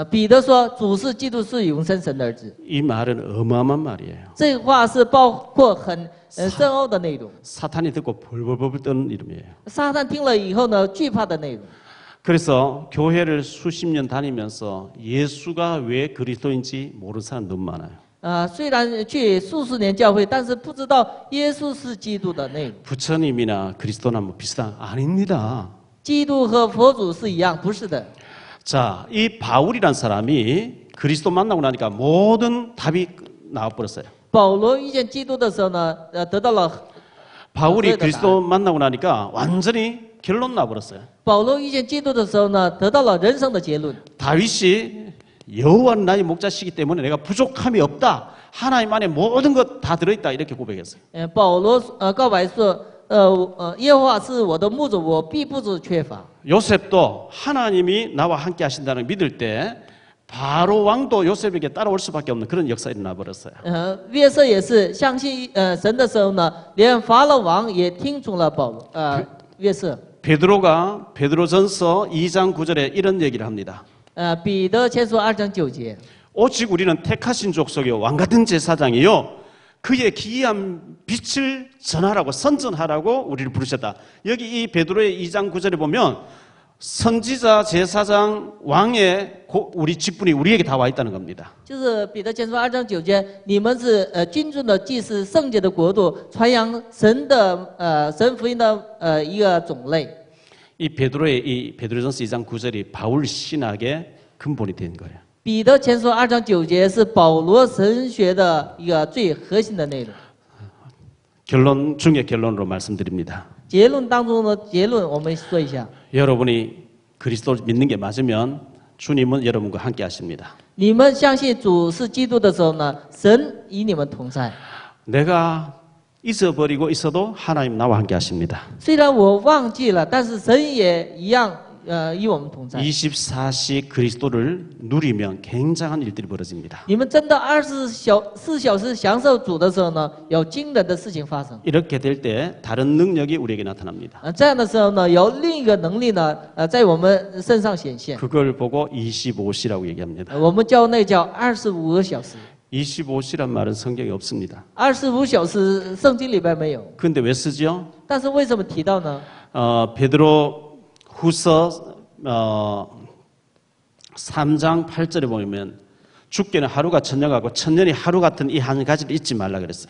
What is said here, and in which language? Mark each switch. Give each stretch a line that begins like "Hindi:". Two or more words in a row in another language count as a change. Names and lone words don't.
Chinese: 彼得说主是基督，是永生神的儿子。
Korean: 이 말은 어마어마한 말이에요.
Chinese: 这话是包括很深奥的内容。
Korean: 사탄이 듣고 벌벌벌 떠는 이름이에요.
Chinese: 撒旦听了以后呢，惧怕的内容。
Korean: 그래서 교회를 수십 년 다니면서 예수가 왜 그리스도인지 모르는 사람 너무 많아요.
Chinese: 虽然去数十年教会，但是不知道耶稣是基督的内容。
Korean: 부처님이나 그리스도나 뭐 비슷한 아닙니다.
Chinese: 基督和佛祖是一样，不是的。
Korean: 자, 이 바울이란 사람이 그리스도 만나고 나니까 모든 답이 나와버렸어요.
Chinese: 保罗遇见基督的时候呢，得到了
Korean: 바울이 그리스도 만나고 나니까 완전히 결론 나버렸어요.
Chinese: 保罗遇见基督的时候呢，得到了人生的结论。
Korean: 다윗이 여호와는 나의 목자시기 때문에 내가 부족함이 없다. 하나님 안에 모든 것 다 들어있다. 이렇게 고백했어요.
Chinese: 保罗告白说，耶和华是我的牧主，我必不致缺乏。
Korean: 요셉도 하나님이 나와 함께 하신다는 걸 믿을 때 바로 왕도 요셉에게 따라올 수밖에 없는 그런 역사가 일어나 버렸어요.
Chinese: 约瑟也是相信神的时候呢，连法老王也听从了约瑟。
Korean: 베드로가 베드로전서 2장 9절에 이런 얘기를 합니다.
Chinese: 彼得前书2章9节。
Korean: 오직 우리는 택하신 족속이요 왕같은 제사장이요 그의 기이한 빛을 전하라고 선전하라고 우리를 부르셨다. 여기 이 베드로의 2장 9절에 보면 선지자, 제사장, 왕의 우리 직분이 우리에게 다 와 있다는 겁니다.
Chinese: 就是彼得前书2章9节，你们是君尊的祭司，圣洁的国度，传扬神福音的一个种类。
Korean: 이 베드로의 이 베드로전서 2장 9절이 바울 신학의 근본이 된 거예요.
Chinese: 彼得前书2章9节是保罗神学的一个最核心的内容。
Korean: 결론 중에 결론으로 말씀드립니다.
Chinese: 结论当中的结论，我们说一下。
Korean: 여러분이 그리스도를 믿는 게 맞으면 주님은 여러분과 함께 하십니다.
Chinese: 你们相信主是基督的时候呢，神与你们同在。
Korean: 내가 잊어버리고 있어도 하나님 나와 함께 하십니다.
Chinese: 虽然我忘记了，但是神也一样与我们同在。
Korean: 24시 그리스도를 누리면 굉장한 일들이 벌어집니다.
Chinese: 你们真的24小时享受主的时候呢，有惊人的事情发生。
Korean: 이렇게 될 때 다른 능력이 우리에게 나타납니다.
Chinese: 这样的时候呢，有另一个能力呢，在我们身上显现。
Korean: 그걸 보고 25시라고 얘기합니다.
Chinese: 我们叫那叫25个小时。
Korean: 25시란 말은 성경에 없습니다.
Chinese: 25 小时圣经里边没有，
Korean: 그런데 왜 쓰죠?
Chinese: 但是为什么提到呢？
Korean: 베드로 후서 3장 8절에 보면 죽게는 하루가 천년하고 천년이 하루 같은 이 한 가지를 잊지 말라 그랬어요.